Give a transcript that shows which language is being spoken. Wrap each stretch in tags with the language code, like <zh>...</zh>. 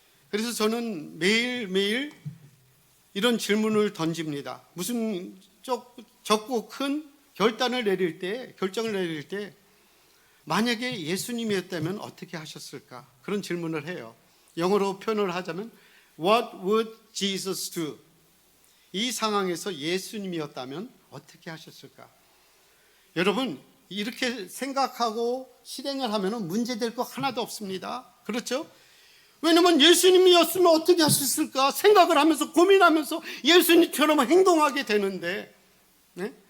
<ko>그래서 저는 매일매일 이런 질문을 던집니다. 무슨 적고 큰 결정을 내릴 때 만약에 예수님이었다면 어떻게 하셨을까? 그런 질문을 해요. 영어로 표현을 하자면</ko> <en>What would Jesus do?</en> <ko>이 상황에서 예수님이었다면 어떻게 하셨을까? 여러분, 이렇게 생각하고 실행을 하면 문제될 거 하나도 없습니다. 그렇죠? 왜냐면 예수님이었으면 어떻게 하셨을까 생각을 하면서 고민하면서 예수님처럼 행동하게 되는데, 네?</ko>